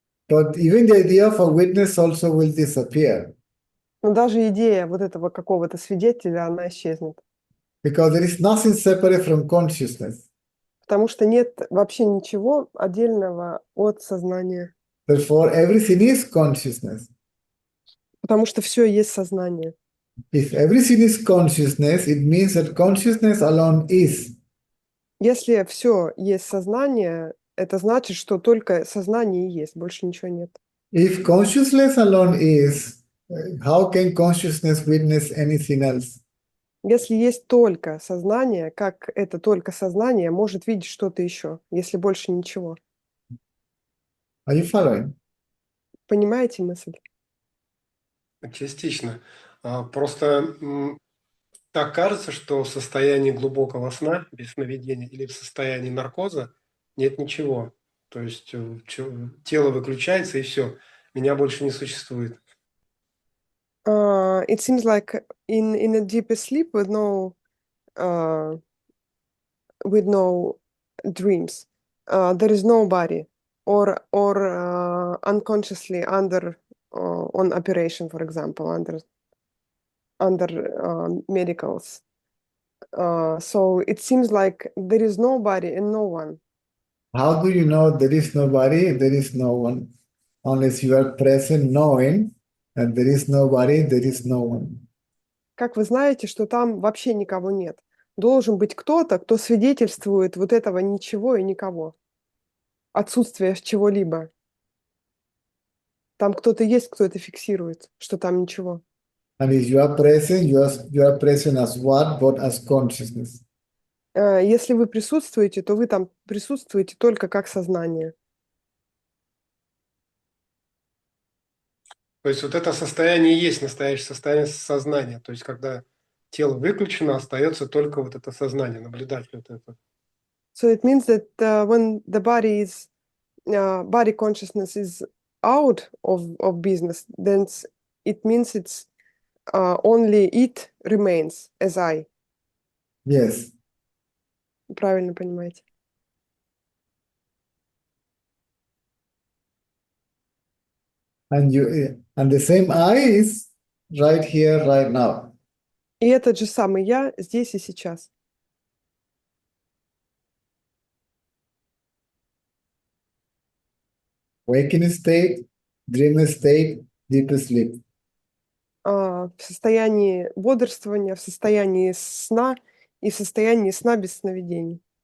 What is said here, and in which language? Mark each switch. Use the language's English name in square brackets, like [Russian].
[English] But even the idea of a witness also will disappear. [Russian] Но даже идея вот этого какого-то свидетеля, она исчезнет. [English] Because there is nothing separate from consciousness. [Russian] Потому что нет вообще ничего отдельного от сознания. [English] Therefore, everything is consciousness. [Russian] Потому что все есть сознание. [English] If everything is consciousness, it means that consciousness alone is. [Russian] Если все есть сознание, это значит, что только сознание и есть, больше ничего нет. [English] If consciousness alone is, how can consciousness witness anything else? [Russian] Если есть только сознание, как это только сознание может видеть что-то еще, если больше ничего? [English] Are you following? [Russian] Понимаете мысль? Частично. Просто так кажется, что в состоянии глубокого сна, без сновидения, или в состоянии наркоза нет ничего. То есть тело выключается и все. Меня больше не существует. [English] It seems like in a deeper sleep with no dreams, there is nobody, or unconsciously under on operation, for example, under medicals. So it seems like there is nobody and no one. How do you know there is nobody, there is no one? Unless you are present knowing And there is nobody, there is no one. [Russian] Как вы знаете, что там вообще никого нет? Должен быть кто-то, кто свидетельствует вот этого ничего и никого. Отсутствие чего-либо. Там кто-то есть, кто это фиксирует, что там ничего. [English] And if you are present, you are present as what? But as consciousness. [Russian] Если вы присутствуете, то вы там присутствуете только как сознание. То есть вот это состояние и есть настоящее состояние сознания. То есть когда тело выключено, остается только вот это сознание, наблюдать вот это. [English] So it means that when the body consciousness is out of business, then it means it's only it remains as I. Yes. [Russian] Правильно понимаете? [English] And the same I is right here, right now. [Russian] И этот же самый я здесь и сейчас. [English] Waking state, dream state, deep sleep. [Russian] В состоянии бодрствования, в состоянии сна и в состоянии сна без сновидений.